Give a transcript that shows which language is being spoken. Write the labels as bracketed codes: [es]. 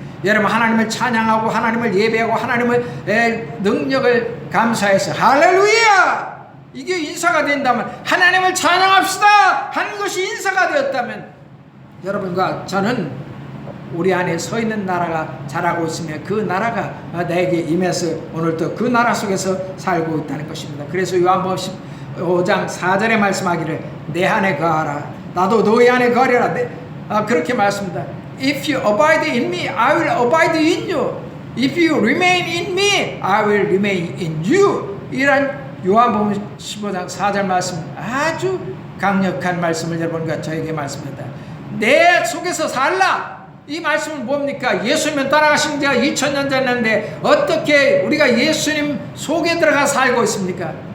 [ko] 여러분, 하나님을 찬양하고 하나님을 예배하고 하나님의 능력을 감사해서 할렐루야 이게 인사가 된다면, 하나님을 찬양합시다 하는 것이 인사가 되었다면, 여러분과 저는 우리 안에 서 있는 나라가 자라고 있으며 그 나라가 내게 임해서 오늘도 그 나라 속에서 살고 있다는 것입니다. 그래서 요한복음 15장 4절에 말씀하기를 내 안에 거하라 나도 너희 안에 거하리라, 그렇게 말씀합니다. [en] If you abide in me, I will abide in you. If you remain in me, I will remain in you. [ko] 이런 요한복음 15장 4절 말씀, 아주 강력한 말씀을 여러분과 저에게 말씀합니다. 내 속에서 살라. 이 말씀은 뭡니까? 예수님은 따라가신 지가 2000년 됐는데 어떻게 우리가 예수님 속에 들어가 살고 있습니까?